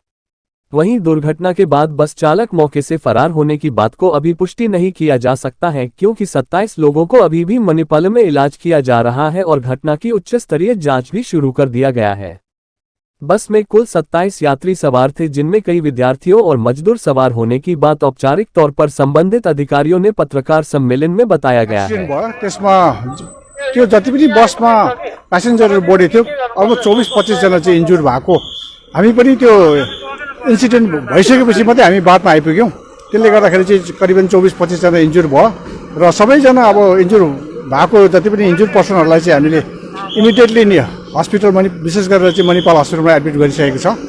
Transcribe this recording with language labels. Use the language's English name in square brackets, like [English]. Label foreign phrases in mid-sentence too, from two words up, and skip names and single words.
[Hindi] वहीं दुर्घटना के बाद बस चालक मौके से फरार होने की बात को अभी पुष्टि नहीं किया जा सकता है, क्योंकि 27 लोगों को अभी भी मणिपाल में इलाज किया जा रहा है और घटना की उच्च स्तरीय जांच भी शुरू कर दिया गया है। बस में कुल 27 यात्री सवार थे, जिनमें कई विद्यार्थियों और मजदूर सवार होने की बात औपचारिक तौर पर संबंधित अधिकारियों ने पत्रकार सम्मेलन में बताया गया है। [Nepali] त्यो जति पनि बसमा प्यासेन्जरहरु बढी थियो, अब 24-25 जना चाहिँ इन्जुर भएको। हामी पनि त्यो इन्सिडेन्ट भइसकेपछि मात्रै हामी बादमा आइपुग्यौं। त्यसले गर्दाखेरि चाहिँ करिबन 24-25 जना इन्जुर भयो र सबैजना अब इन्जुर भएको जति पनि [English] injure persons [Nepali] चाहिँ हामीले इमिडिएटली नि हस्पिटल विशेष गरेर चाहिँ मणिपाल हस्पिटलमा एडमिट गरिसकेको छ।